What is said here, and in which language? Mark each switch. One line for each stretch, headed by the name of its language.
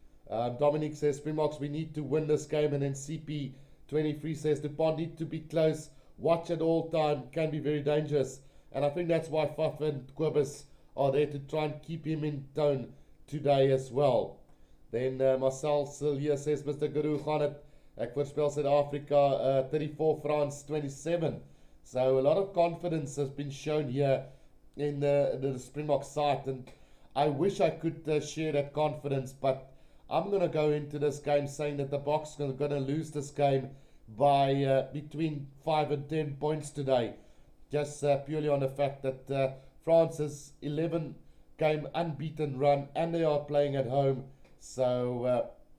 English: Dominic says, Springboks, we need to win this game. And then CP23 says, Dupont need to be close, watch at all time, can be very dangerous. And I think that's why Faf and Kobus are there, to try and keep him in tone today as well. Then Marcel Sillier says, Mr.
Afrikaans: Guru gaan het, ek voorspel Suid-Afrika 34, France 27.
English: So a lot of confidence has been shown here in the Springbok side, and I wish I could share that confidence, but I'm going to go into this game saying that the Boks are going to lose this game by between 5 and 10 points today, just purely on the fact that France has 11 game unbeaten run, and they are playing at home. So